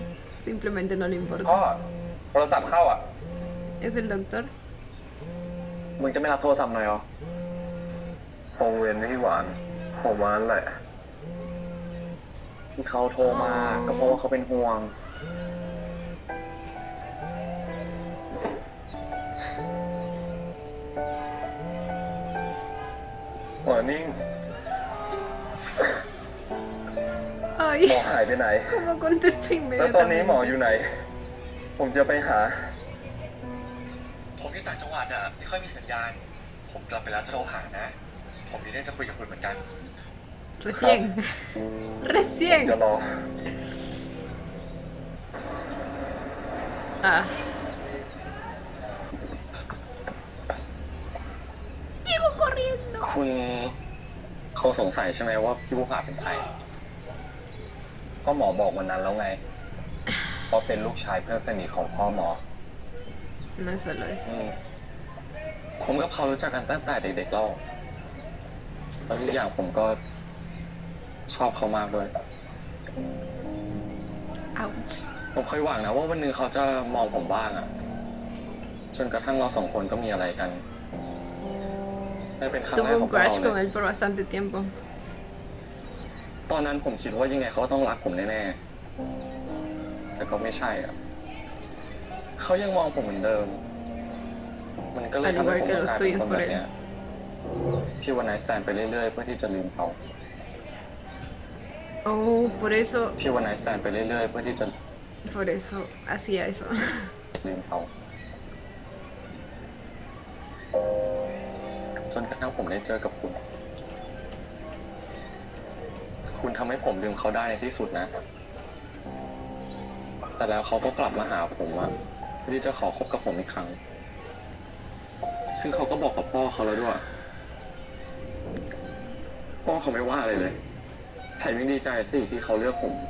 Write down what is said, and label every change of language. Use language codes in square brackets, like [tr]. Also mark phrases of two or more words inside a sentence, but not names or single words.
[es] Simplemente no le [th] พ่อ [es] importa. [th] โทรศัพท์เข้าอ่ะ [es] Es el doctor. [th] มึงจะไม่รับโทรศัพท์หน่อยเหรอคงเวียนพี่หวานผมวานแหละ ที่เขาโทรมาก็เพราะว่าเขาเป็นห่วง หัวนิ่ง [es] Ay, [th] หมอหายไปไหน [es] ¿cómo contesto [th] แล้วตอนนี้หมอ [es] inmediatamente? [th] อยู่ไหน ผมจะไปหา ผมอยู่ต่างจังหวัดอ่ะ ไม่ค่อยมีสัญญาณ ผมกลับไปแล้วจะโทรหานะ ผมมีเรื่องจะคุยกับคุณเหมือนกัน [es] Recién. [th] จะ [es] Recién. [th] รอ [es] Ah. Llego corriendo. [th] คุณคงสงสัยใช่ไหมว่าพี่ภูผาเป็นใคร ก็หมอบอกวันนั้นแล้วไงว่าเป็นลูกชายเพื่อนสนิทของพ่อหมอ [es] No es solo eso. [th] ผมกับเขารู้จักกันตั้งแต่เด็กๆแล้วแล้วทุกอย่างผมก็ชอบเขามากด้วย [es] Ouch. [th] ผมเคยหวังนะว่าวันหนึ่งเขาจะมองผมบ้างอะจนกระทั่งเราสองคนก็มีอะไรกันนั่นเป็นครั้งแร [es] Tuve [th] กข [es] un [th] องพวก [es] crush [th] เรา [es] con [th] เลย [es] él por bastante tiempo. [th] ตอนนั้นผมคิดว่ายังไงเขาก็ต้องรักผมแน่ๆแต่ก็ไม่ใช่อะเขายังมองผมเหมือนเดิม มันก็เลยทำให้ผมต้องกลายเป็นคนแบบเนี้ยที่ [en] one night stand [th] ไปเรื่อยๆเพื่อที่จะลืมเขา [es] Oh, por eso [th] ที่ [en] one night stand [th] ไปเรื่อยๆเพื่อที่จะ [es] hacía eso. [th] ลืมเขาจนกระทั่งผมได้เจอกับคุณ คุณทำให้ผมลืมเขาได้ในที่สุดนะ แต่แล้วเขาก็กลับมาหาผมอะเพื่อที่จะขอคบกับผมอีกครั้ง ซึ่งเขาก็บอกกับพ่อเขาแล้วด้วย พ่อเขาไม่ว่าอะไรเลยแถมยังดีใจสิที่เขาเลือกผม